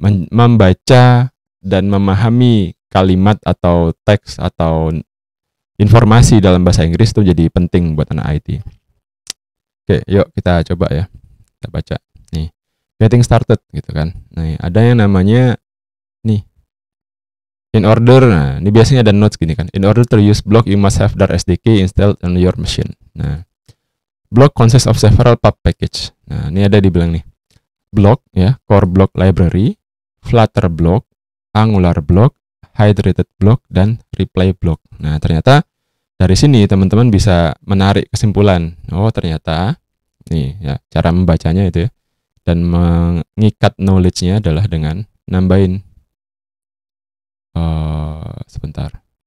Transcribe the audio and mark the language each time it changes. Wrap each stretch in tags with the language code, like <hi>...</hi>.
<id>Membaca dan memahami kalimat atau teks atau informasi dalam bahasa Inggris itu jadi penting buat anak IT. Oke, yuk kita coba ya. Kita baca. Nih,</id> <en>getting started</en> <id>gitu kan. Nah, ada yang namanya nih, in order. Nah, ini biasanya ada notes gini kan.</id> <en>In order to use Block, you must have Dart SDK installed on your machine.</en> <id>Nah,</id> <en>Block consists of several pub package.</en> <id>Nah, ini ada dibilang nih. Block ya, core block library, Flutter block, Angular block, hydrated block, dan replay block. Nah, ternyata dari sini teman-teman bisa menarik kesimpulan. Oh, ternyata nih ya cara membacanya itu ya. Dan mengikat knowledge-nya adalah dengan nambahin sebentar.</id>